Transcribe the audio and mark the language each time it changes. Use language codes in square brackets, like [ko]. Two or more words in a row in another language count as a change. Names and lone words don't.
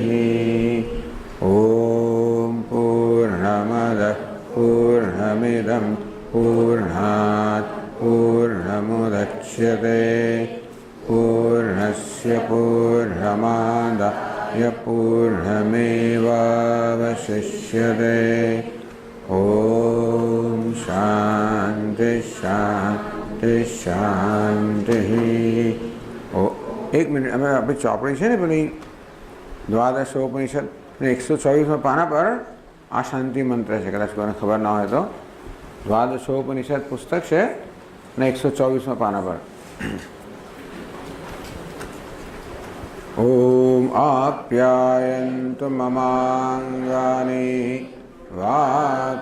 [sa] ॐ पूर्णमदः पूर्णमिदं पूर्णात् पूर्णमुदच्यते पूर्णस्य पूर्णमादाय पूर्णमेवावशिष्यते। ॐ शान्ति शान्ति शान्तिः। [hi] एक मिनट, [gu] અમે આપણી ચોપડી છે ને પેલી દ્વાદશોપનિષદ 124 પાના પર આ શાંતિ મંત્ર છે, કદાચ કોઈને ખબર ના હોય તો દ્વાદશોપનિષદ પુસ્તક છે ને 124 પાના પર [sa] ઓમ આપ્યાયન્તુ મમાંગાનિ વાક્